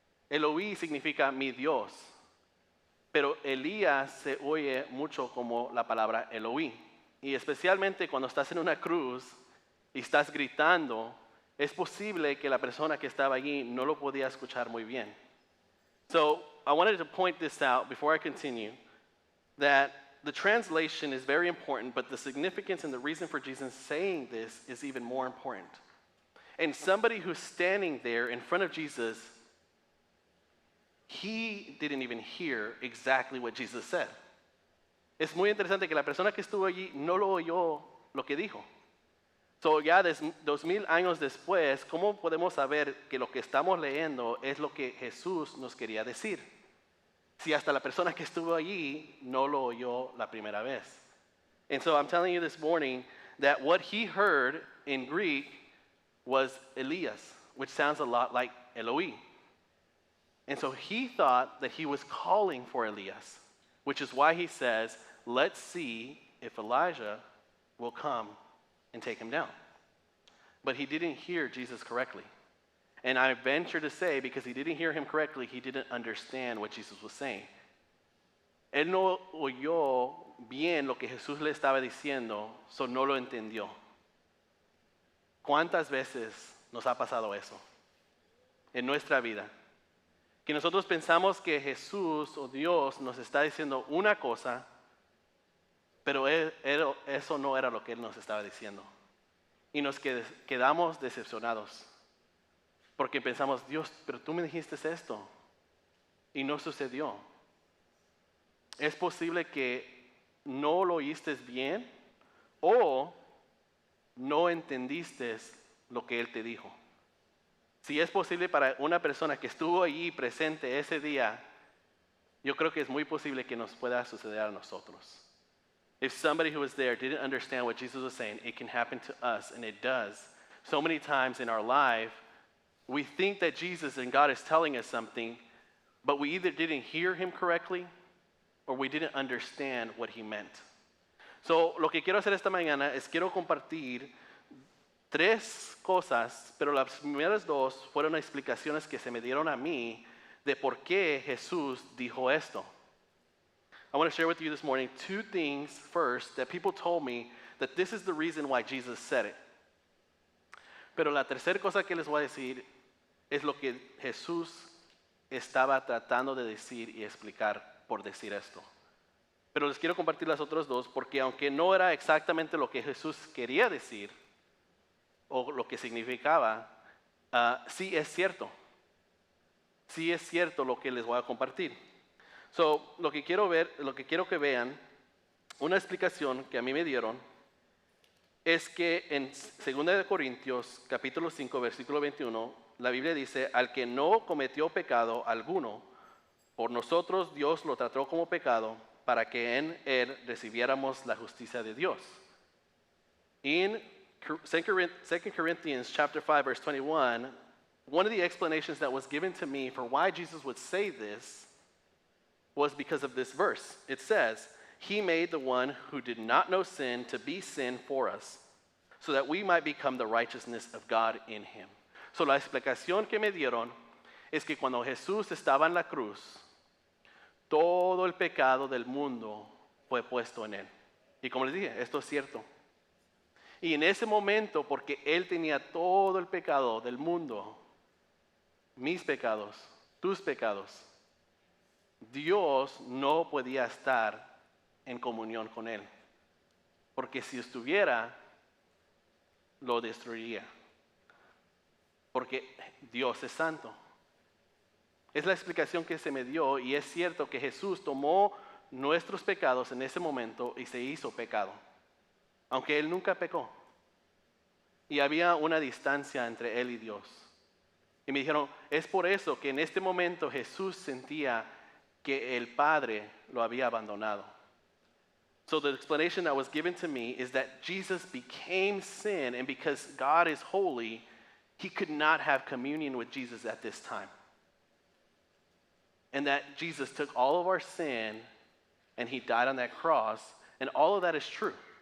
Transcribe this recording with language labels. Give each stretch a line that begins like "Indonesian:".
Spanish: Eloí significa mi Dios, pero Elías se oye mucho como la palabra Eloí. Y especialmente cuando estás en una cruz y estás gritando, es posible que la persona que estaba allí no lo podía escuchar muy bien.
English: So I wanted to point this out before I continue, that the translation is very important, but the significance and the reason for Jesus saying this is even more important. And somebody who's standing there in front of Jesus, he didn't even hear exactly what Jesus said.
Spanish: Es muy interesante que la persona que estuvo allí no lo oyó lo que dijo. So ya 2000 años después, ¿cómo podemos saber que lo que estamos leyendo es lo que Jesús nos quería decir? Si hasta la persona que estuvo allí no lo oyó la primera vez.
English: And so I'm telling you this morning that what he heard in Greek was Elias, which sounds a lot like Eloí. And so he thought that he was calling for Elias. which is why he says, let's see if Elijah will come and take him down. But he didn't hear Jesus correctly. And I venture to say, because he didn't hear him correctly, he didn't understand what Jesus was saying.
Spanish: Él no oyó bien lo que Jesús le estaba diciendo, so no lo entendió. ¿Cuántas veces nos ha pasado eso en nuestra vida? Que nosotros pensamos que Jesús o Dios nos está diciendo una cosa, pero eso no era lo que Él nos estaba diciendo. Y nos quedamos decepcionados. Porque pensamos, Dios, pero tú me dijiste esto. Y no sucedió. Es posible que no lo oíste bien o no entendiste lo que Él te dijo. Si es posible para una persona que estuvo allí presente ese día, yo creo que es muy posible que nos pueda suceder a nosotros.
English: If somebody who was there didn't understand what Jesus was saying, it can happen to us, and it does. So many times in our life, we think that Jesus and God is telling us something, but we either didn't hear him correctly or we didn't understand what he meant.
Spanish: So, lo que quiero hacer esta mañana es quiero compartir 3 cosas, pero las primeras 2 fueron explicaciones que se me dieron a mí de por qué Jesús dijo esto.
English: I want to share with you this morning 2 things first that people told me that this is the reason why Jesus said it.
Spanish: Pero la tercera cosa que les voy a decir es lo que Jesús estaba tratando de decir y explicar por decir esto. Pero les quiero compartir las otras 2 porque aunque no era exactamente lo que Jesús quería decir o lo que significaba, sí es cierto. Sí es cierto lo que les voy a compartir. So, lo que quiero que vean, una explicación que a mí me dieron es que en 2 Corintios capítulo 5 versículo 21 la Biblia dice, al que no cometió pecado alguno, por nosotros Dios lo trató como pecado para que en él recibiéramos la justicia de Dios.
English: In 2 Corinthians chapter 5 verse 21, one of the explanations that was given to me for why Jesus would say this was because of this verse. It says, he made the one who did not know sin to be sin for us, so that we might become the righteousness of God in him.
Spanish: So la explicación que me dieron es que cuando Jesús estaba en la cruz, todo el pecado del mundo fue puesto en él. Y como les dije, esto es cierto. Y en ese momento, porque él tenía todo el pecado del mundo, mis pecados, tus pecados, Dios no podía estar en comunión con él, porque si estuviera, lo destruiría, porque Dios es santo. Es la explicación que se me dio y es cierto que Jesús tomó nuestros pecados en ese momento y se hizo pecado, aunque él nunca pecó. Y había una distancia entre él y Dios. Y me dijeron, es por eso que en este momento Jesús sentía que el Padre lo había abandonado.
English: So the explanation that was given to me is that Jesus became sin, and because God is holy, he could not have communion with Jesus at this time. And that Jesus took all of our sin and he died on that cross, and all of that is true.